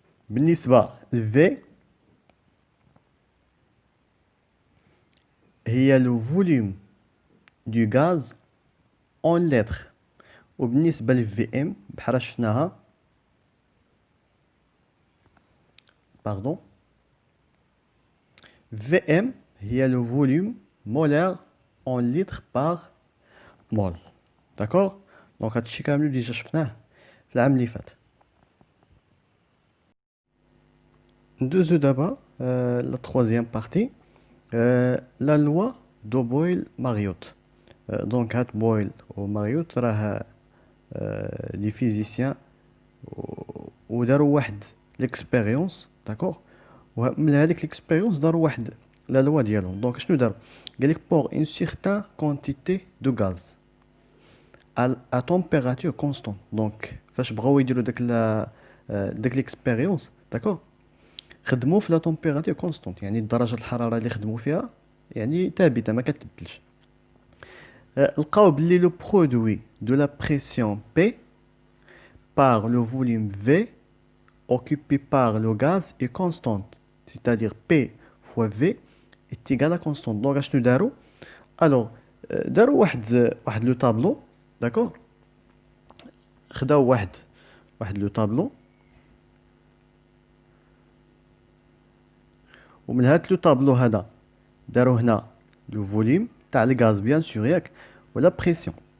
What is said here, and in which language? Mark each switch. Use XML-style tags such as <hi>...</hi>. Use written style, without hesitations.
<fr>بالنسبة ل V هي le volume du gaz en litres. وبالنسبة ل VM بحال شفناها، pardon، VM هي le volume molaire en litres par mol. داكوغ.</fr> <ar>دونك هادشي كامل ديجا شفناه في العام اللي فات.</ar> <fr>ندوزو دابا لا تروازيام بارتي، لا لوا دو بويل ماريوت.</fr> <ar>دونك هاد بويل و ماريوت راه لي فيزيسيان وداروا واحد ليكسبيريونس. داكوغ. ومن هذيك ليكسبيريونس داروا واحد لا لوا ديالهم. دونك شنو داروا؟ قالك</ar> <fr>بور اون سيغتان كونتيتي دو غاز à température constante.</fr> <ar>دونك فاش بغاو يديروا داك ليكسبيريونس، داكوغ، خدموا في لا température constante، يعني درجة الحرارة اللي خدموا فيها يعني ثابتة ما كتبدلش.</ar> <fr>لقاو بلي لو برودوي دو لا بريسيون P par le volume V occupé par le gaz est constante. C'est-à-dire P fois V est égal à constante.</fr> <ar>Donc اشنو داروا؟ الوغ داروا واحد لو طابلو. داكوغ. خداو واحد لو طابلو، ومن هاد لو طابلو هذا داروا هنا لو فوليم تاع الغاز بيان سور ياك، ولا بريسيون.</ar>